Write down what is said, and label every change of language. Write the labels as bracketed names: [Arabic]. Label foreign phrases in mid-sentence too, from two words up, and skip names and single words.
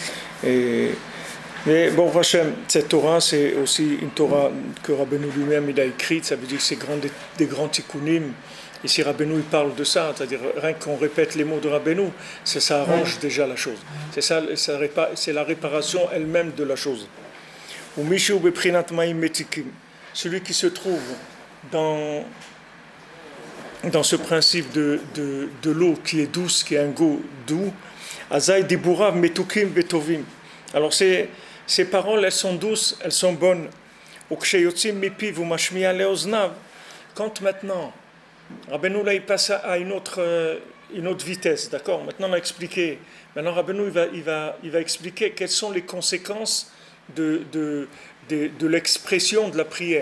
[French] Mais bon, Hachem, cette Torah, c'est aussi une Torah que Rabbeinu lui-même il a écrite. Ça veut dire que c'est des grands tikkunim. Et si Rabbeinu il parle de ça, c'est-à-dire rien qu'on répète les mots de Rabbeinu, ça arrange déjà la chose. C'est la réparation elle-même de la chose. [Hebrew] ומי שהוא בבחינת מים מתוקים, [French] celui qui se trouve dans ce principe de l'eau qui est douce, qui a un goût doux, [Hebrew] אזי דיבוריו מתוקים בטובים. [French] Alors ces paroles, elles sont douces, elles sont bonnes. Quand maintenant, Rabbeinu là, il passe à une autre vitesse, d'accord? Maintenant on a expliqué. Maintenant Rabbeinu il va expliquer quelles sont les conséquences de l'expression de la prière.